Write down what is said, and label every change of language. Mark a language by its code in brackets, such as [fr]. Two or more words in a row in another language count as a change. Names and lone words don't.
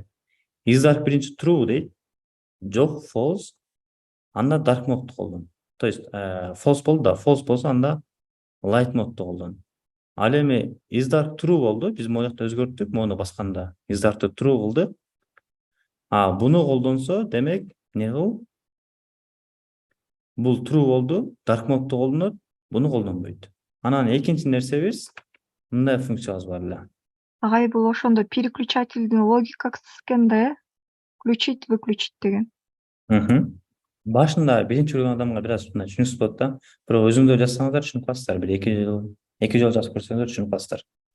[en] Is dark [ky] биринчи true дейт, жок false, анда [en] dark mode [ky] колдон. [ru] То есть [ky] false болду да, false болсо анда [en] light mode [ky] колдон. Ал эми [en] is dark true [ky] болду, биз могул жакта өзгөрттүк, мону басканда [en] is dark true [ky] болду. Буну колдонсо, демек не кыл? Бул true болду, [en] dark mode [ky] колдонот, буну колдонбойт. Анан экинчи нерсебиз мындай функциябыз бар эле. Агай, бул ошондо переключательдин логикасы экен, [ru] включить, выключить [ky] деген. Башында биринчи көргөн адамга бир аз мындай түшүнүксүз болот да. Бирок өзүңдөр жазсаңыздар түшүнүп каласыздар. Бир 2 жол жазып көрсөңүздөр түшүнүп каласыздар.